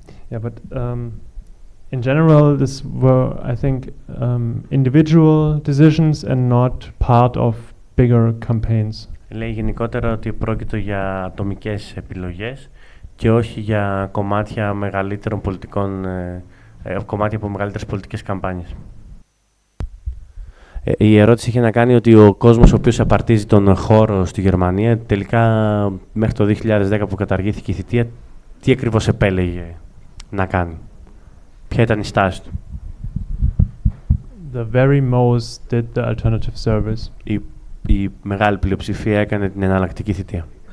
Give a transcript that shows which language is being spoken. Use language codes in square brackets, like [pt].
[en] Yeah, but in general, this were, I think, individual decisions and not part of bigger campaigns. [el] Λέει γενικότερα ότι πρόκειται για ατομικές επιλογές και όχι για κομμάτια μεγαλύτερων πολιτικών, κομμάτια από μεγαλύτερες πολιτικές καμπάνιες. Η ερώτηση είχε να κάνει ότι ο κόσμος ο οποίος απαρτίζει τον χώρο στη Γερμανία, τελικά μέχρι το 2010 που καταργήθηκε η θητεία, τι ακριβώς επέλεγε να κάνει. Ποια ήταν η στάση του. [en] The very most did the alternative service. [el] Η μεγάλη πλειοψηφία έκανε την εναλλακτική θητεία.